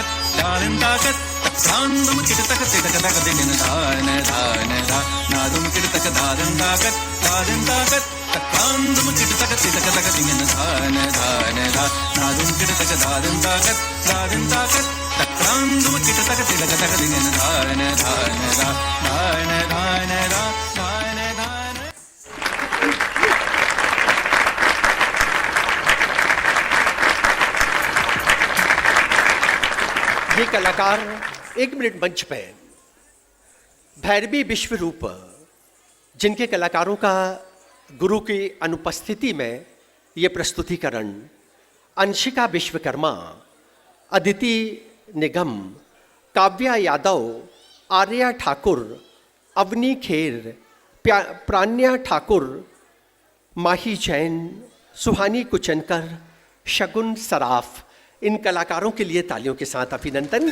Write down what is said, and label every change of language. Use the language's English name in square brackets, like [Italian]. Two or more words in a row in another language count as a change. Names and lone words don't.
[Hindi] तक्रान धुमकिट तक तिटकतकदिगिन धान धान धा ना धुमकिट तक धादन ताकत तक्रान धुमकिट तक तिटकतकदिगिन धान धान धा ना धुमकिट तक धादन ताकत तक्रान धुमकिट तक तिटकतकदिगिन धान धान धा धान धान धा धान धान ये कलाकार 1 मिनट मंच पे भैरवी विश्व रूप, जिनके कलाकारों का गुरु की अनुपस्थिति में ये प्रस्तुतिकरण अंशिका विश्वकर्मा, अदिति निगम, काव्या यादव, आर्या ठाकुर, अवनी खेर, प्राण्या ठाकुर, माही जैन, सुहानी कुचनकर, शगुन सराफ, इन कलाकारों के लिए तालियों के साथ अभिनंदन।